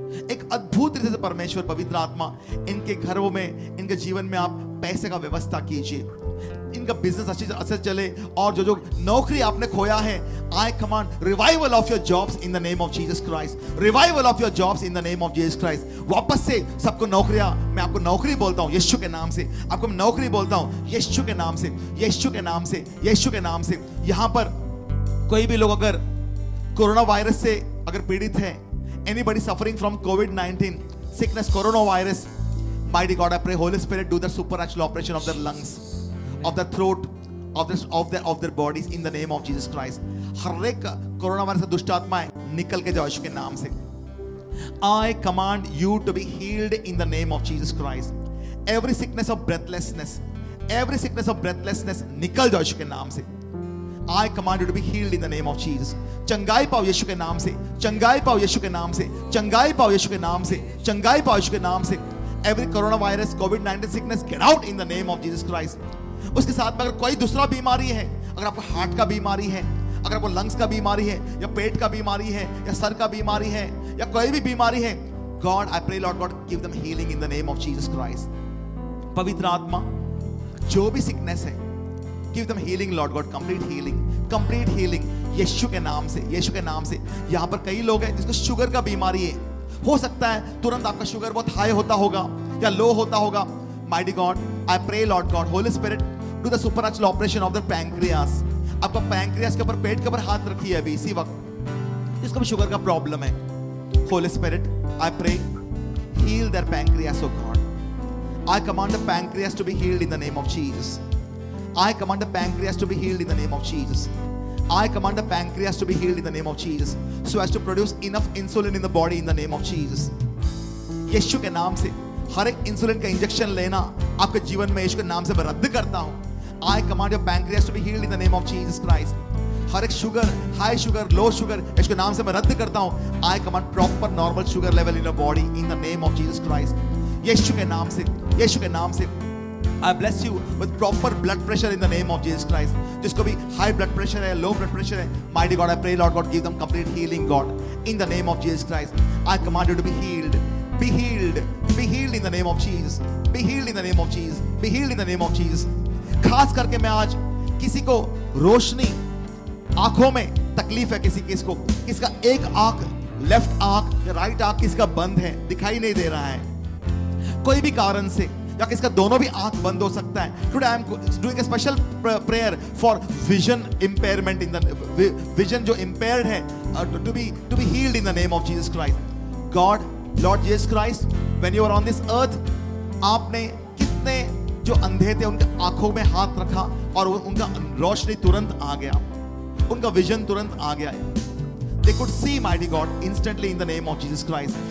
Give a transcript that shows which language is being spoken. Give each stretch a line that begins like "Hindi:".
Hindi: एक अद्भुत रीति से परमेश्वर पवित्र आत्मा इनके घरों में, इनके जीवन में आप पैसे का व्यवस्था कीजिए, इनका बिजनेस अच्छे चले, और जो नौकरी आपने खोया है,
English: I command revival of your jobs in the name of Jesus Christ,
Hindi: revival of your jobs in the name of Jesus Christ. वापस से सबको नौकरियां, मैं आपको नौकरी बोलता हूं यीशु के नाम से, आपको मैं नौकरी बोलता हूं यीशु के नाम से, यीशु के नाम से, यीशु के नाम से। यहां पर कोई भी लोग अगर कोरोना वायरस से अगर पीड़ित है,
English: anybody suffering from COVID-19 sickness, coronavirus, mighty God, I pray Holy Spirit do the supernatural operation of their lungs, of their throat, of their bodies in the name of Jesus Christ.
Hindi: हर एक corona virus से दुष्ट आत्माएं निकल के जाओ यीशु के नाम से।
English: I command you to be healed in the name of Jesus Christ. Every sickness of breathlessness, every sickness of breathlessness
Hindi: निकल जाओ यीशु के नाम से।
English: I command you to be healed in the name of Jesus.
Hindi: चंगाई पाओ यीशु के नाम से, चंगाई पाओ यीशु के नाम से, चंगाई पाओ यीशु के नाम से, चंगाई पाओ यीशु के नाम से।
English: Every coronavirus, COVID-19 sickness, get out in the name of Jesus Christ.
Hindi: उसके साथ में अगर कोई दूसरा बीमारी है, अगर आपको हार्ट का बीमारी है, अगर आपको लंग्स का बीमारी है, या पेट का बीमारी है, या सर का बीमारी है, या कोई भी बीमारी है,
English: God, I pray Lord God, give them healing in the name of Jesus Christ.
Hindi: पवित्र आत्मा जो भी सिकनेस है,
English: give them healing Lord God, complete healing
Hindi: यीशु के नाम से, यीशु के नाम से। यहाँ पर कई लोग हैं जिसको शुगर का बीमारी है, हो सकता है तुरंत आपका शुगर बहुत हाई होता होगा या लो होता होगा।
English: Mighty God, I pray Lord God, Holy Spirit, do the supernatural operation of the pancreas.
Hindi: आपका पैंक्रियास के ऊपर, पेट के ऊपर हाथ रखिए अभी इसी वक्त, जिसको भी शुगर का प्रॉब्लम है।
English: Holy Spirit, I pray, heal their pancreas, oh God. I command the pancreas to be healed in the name of Jesus. I command the pancreas to be healed in the name of Jesus. I command the pancreas to be healed in the name of Jesus, so as to produce enough insulin in the body in the name of Jesus.
Hindi: यीशु के नाम से हर एक insulin का injection लेना आपके जीवन में यीशु के नाम से मैं रद्द करता हूं।
English: I command your pancreas to be healed in the name of Jesus Christ.
Hindi: हर एक sugar, high sugar, low sugar, यीशु के नाम से मैं रद्द करता हूं।
English: I command proper normal sugar level in your body in the name of Jesus Christ.
Hindi: यीशु के नाम से, यीशु के नाम से।
English: I bless you with proper blood pressure in the name of Jesus Christ.
Hindi: जिसको भी
English: high blood pressure है, low blood pressure है, mighty God, I pray Lord God, give them complete healing, God, in the name of Jesus Christ. I command you to be healed, be healed, be healed in the name of Jesus, be healed in the name of Jesus, be healed in the name of Jesus.
Hindi: खास करके मैं आज किसी को रोशनी, आंखों में तकलीफ है, किसको एक आंख, लेफ्ट आंख या राइट आंख किसका बंद है, दिखाई नहीं दे रहा है कोई भी कारण से, या किसका दोनों भी आंख बंद हो सकता है।
English: Today I am doing a special prayer for vision impairment in the vision जो impaired है, to be healed in the name of Jesus Christ. God, Lord Jesus Christ, when you are on this earth,
Hindi: आपने कितने जो अंधे थे उनके आंखों में हाथ रखा और उनका रोशनी तुरंत आ गया, उनका विजन तुरंत आ गया।
English: They could see, mighty God, instantly in the name of Jesus Christ.